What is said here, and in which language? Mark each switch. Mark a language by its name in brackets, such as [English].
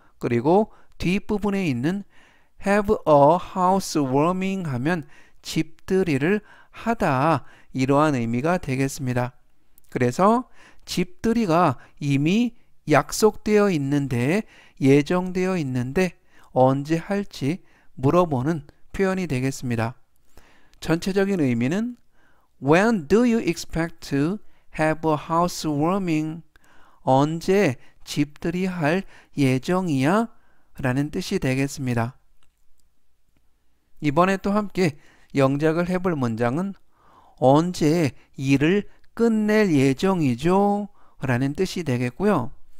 [Korean] 그리고 뒷부분에 있는 have a housewarming 하면 집들이를 하다 이러한 의미가 되겠습니다. 그래서 집들이가 이미 약속되어 있는데 예정되어 있는데 언제 할지 물어보는 표현이 되겠습니다. [English] 전체적인 의미는 When do you expect to have a housewarming? [Korean] 언제 집들이 할 예정이야? 라는 뜻이 되겠습니다. 이번에 또 함께 영작을 해볼 문장은 언제 일을 끝낼 예정이죠? 라는 뜻이 되겠고요.